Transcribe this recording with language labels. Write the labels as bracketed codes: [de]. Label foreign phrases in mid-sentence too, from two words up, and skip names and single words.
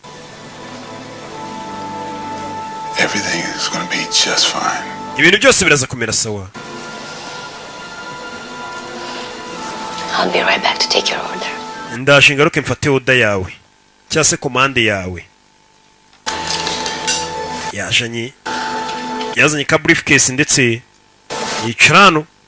[en] Everything is going to be just fine. [rw] Ibintu byose biraza kumera sawa. [en] I'll be right back to take your order. [rw] Ndaje ngaruke mfate oda yawe cyangwa se komande yawe. Yazanye ka briefcase ndetse yicara hano.